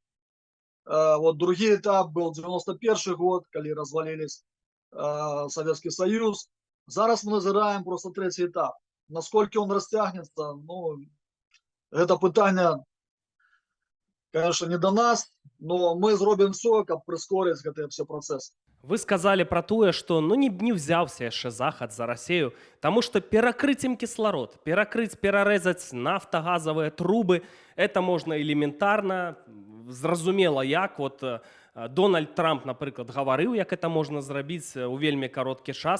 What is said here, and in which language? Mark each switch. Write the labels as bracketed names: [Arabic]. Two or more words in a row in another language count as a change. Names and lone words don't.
[Russian] Вот другий этап был 91 год, когда развалились Советский Союз. [Belarusian] Зараз мы назираем [Russian] просто третий этап. Насколько он растягнется, ну, это питание, конечно, не до нас, но мы зробим все, как прискорить гэты все процессы. [Belarusian] Вы сказали про тое, што ну не ўзяўся яшчэ захад за Расею, таму што перакрыць ім кісларод, перарэзаць нафтагазавыя трубы, это можна элементарна, зразумела як. Вот Дональд Трамп, напрыклад, гаварыў, як это можна зрабіць у вельмі кароткі час.